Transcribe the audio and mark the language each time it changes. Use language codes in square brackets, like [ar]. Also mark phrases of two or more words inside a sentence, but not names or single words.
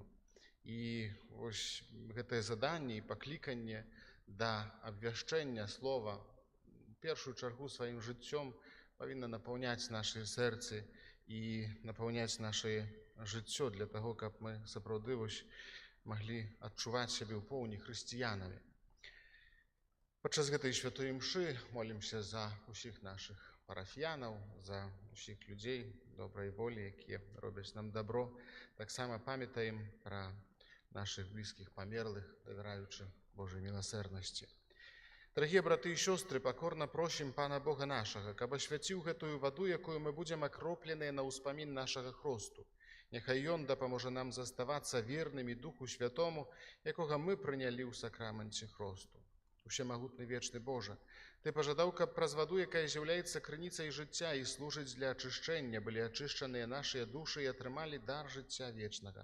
[uk] І ось це завдання і покликання до обвіщення Слова в першу чергу своїм життям повинно наповняти наші серця і наповняти наше життя для того, щоб ми справді могли відчувати себе у повні християнами. [be] Подчас гэтай святой мши молимся за усіх наших парафіянів, за усіх людей доброї волі, які роблять нам добро. [uk] Так само пам'ятаємо про наших близьких померлих, довіряючи Божій милосердності. [ru] Дорогие браты и сестры, покорно просим Пана Бога нашего, [be] каб освятил гэтую воду, якую мы будем окроплены на успомин нашего хросту. Нехай Ён дапоможа нам заставаться верными Духу Святому, якого мы приняли у сакраменте хросту. Усемагутны вечны Боже, Ты пожадаў, каб праз ваду, якая з'яўляецца крыніцай жыцця і служыць для ачышчэння, былі ачышчаныя нашыя душы і атрымалі дар жыцця вечнага.